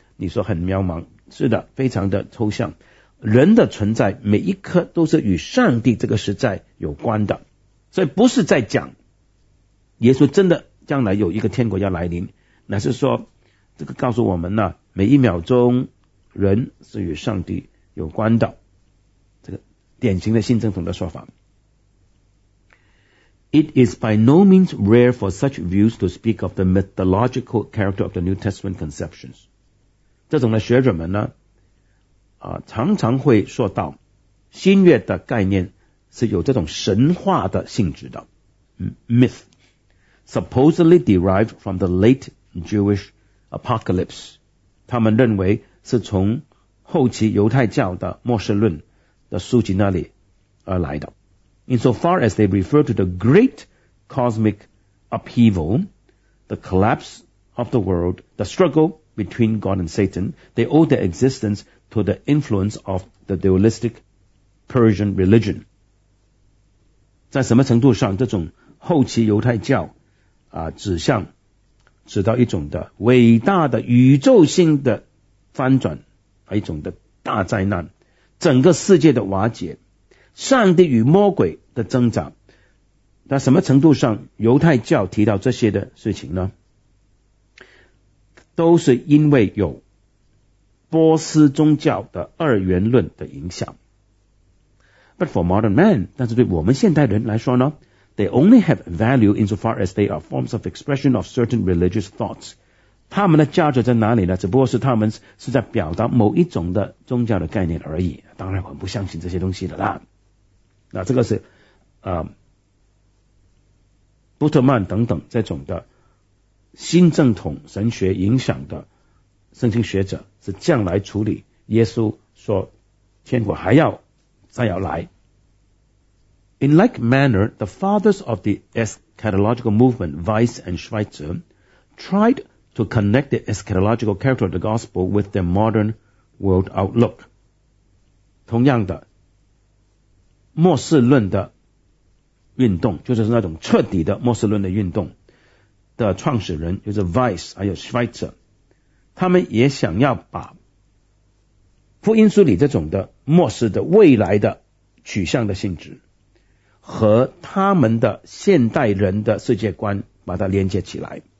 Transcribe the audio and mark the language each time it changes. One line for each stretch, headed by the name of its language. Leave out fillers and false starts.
Chinese: 你说很渺茫，是的，非常的抽象。人的存在每一刻都是与上帝这个实在有关的，所以不是在讲耶稣真的将来有一个天国要来临，乃是说这个告诉我们呢，每一秒钟人是与上帝有关的，这个典型的新正统的说法。
English: It is by no means rare for such views to speak of the mythological character of the New Testament conceptions.
Chinese: 这种的学者们呢，常常会说到新约的概念是有这种神话的性质的 ，
English: myth supposedly derived from the late Jewish apocalypse.
Chinese: 他们认为是从后期犹太教的末世论的书籍那里而来的。
English: Insofar as they refer to the great cosmic upheaval, the collapse of the world, the struggle between God and Satan, they owe their existence to the influence of the dualistic Persian religion.
Chinese: 在什么程度上，这种后期犹太教啊，指到一种的伟大的宇宙性的翻转，一种的大灾难，整个世界的瓦解。上帝与魔鬼的挣扎，那什么程度上犹太教提到这些的事情呢？都是因为有波斯宗教的二元论的影响。
English: But for modern man，
Chinese: 但是对我们现代人来说呢
English: ，they only have value insofar as they are forms of expression of certain religious thoughts。
Chinese: 他们的价值在哪里呢？只不过是他们是在表达某一种的宗教的概念而已。当然，我们不相信这些东西的啦。那这个是布特曼等等这种的新正统神学影响的圣经学者，是将来处理耶稣说天国还要再要来。
English: In like manner, the fathers of the eschatological movement, Weiss and Schweitzer, tried to connect the eschatological character of the gospel with their modern world outlook.
Chinese: 同样的末世论的运动，就是那种彻底的末世论的运动，的创始人，就是 Weiss 还有 Schweitzer， 他们也想要把福音书里这种的末世的未来的取向的性质和他们的现代人的世界观把它连接起来。